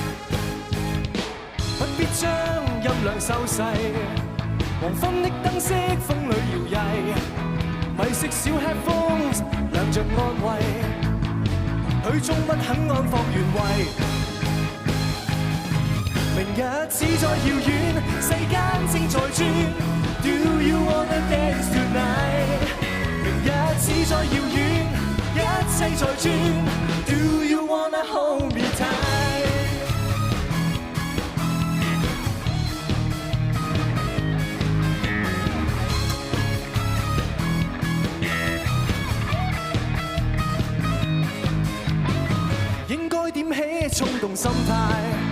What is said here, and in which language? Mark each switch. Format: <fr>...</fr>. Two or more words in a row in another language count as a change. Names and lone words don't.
<yue>不必將音量收細，黃昏的燈飾風裏搖曳，迷食小 headphones 亮着安慰，許終不肯安放原位。明日只在遙遠，世間正在轉。</yue> <en>Do you wanna dance tonight？</en> <yue>明日只在遙遠，一切在轉。</yue> <en>Do you wanna hold me tight？</en> <yue>應該點起衝動心態？</yue>